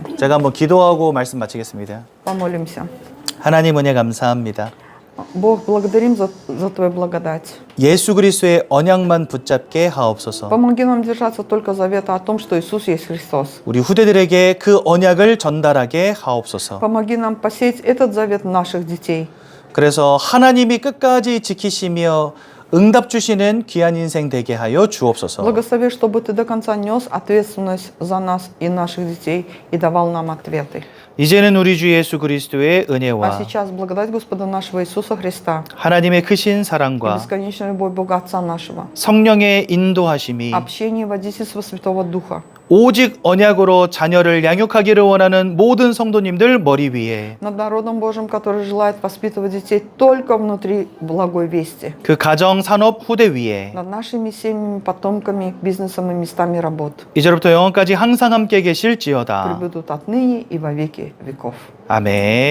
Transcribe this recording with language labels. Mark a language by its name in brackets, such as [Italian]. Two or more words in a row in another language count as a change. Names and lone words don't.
[Korean] 제가 한번 기도하고 말씀 마치겠습니다. [Russian] Помолимся. [Korean] 하나님 은혜 감사합니다. [Russian] Бог, благодарим за Твою благодать. [Korean] 예수 그리스도의 언약만 붙잡게 하옵소서. [Russian] Помоги нам держаться только завета о том, что Иисус есть Христос. [Korean] 우리 후대들에게 그 언약을 전달하게 하옵소서. [Russian] Помоги нам посеять этот завет в наших детей. [Korean] 그래서 하나님이 끝까지 지키시며 응답 주시는 귀한 인생 되게 하여 주옵소서. [Russian] Благослови, чтобы Ты до конца нес ответственность за нас и наших детей и давал нам ответы. [Korean] 이제는 우리 주 예수 그리스도의 [Russian] А [Korean] 은혜와 [Russian] сейчас благодать Господа нашего Иисуса Христа [Korean] 하나님의 크신 [Russian] и [Korean] 사랑과 [Russian] бесконечная любовь Бога Отца нашего, [Korean] 성령의 인도하심이 [Russian] общение и водительство Святого Духа [Korean] 오직 언약으로 자녀를 양육하기를 원하는 모든 성도님들 머리 위에 [Russian] над народом Божьим, который желает воспитывать детей только внутри благой вести, [Korean] 그 가정 산업 후대 위에 [Russian] над нашими семьями, потомками, бизнесом и местами работ. [Korean] 이제부터 영원까지 항상 함께 계실지어다. [Russian] Прибудут отныне и во веки веков. [Korean] 아멘.